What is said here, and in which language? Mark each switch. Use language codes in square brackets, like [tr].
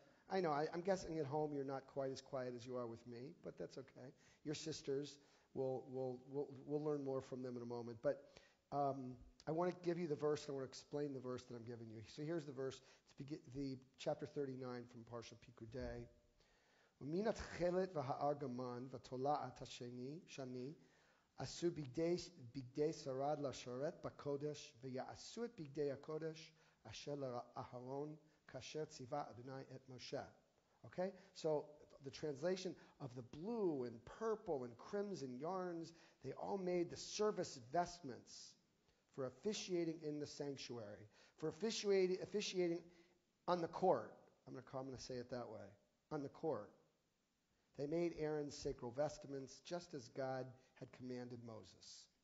[en] I know, I'm guessing at home you're not quite as quiet as you are with me, but that's okay. Your sisters, we'll learn more from them in a moment. But I want to give you the verse, and I want to explain the verse that I'm giving you. So here's the verse. It's the chapter 39 from Parsha Pikudei. [he] ומן התכלת והארגמן ותולעת השני עשו בגדי שרד לשרת בקודש ויעשו את בגדי הקודש אשר לאהרון כאשר ציווה אדוני את משה. [en] Okay? So the translation of the blue and purple and crimson yarns, they all made the service vestments for officiating in the sanctuary, for officiating on the court. I'm going to say it that way, on the court. They made Aaron's sacred vestments just as God had commanded Moses.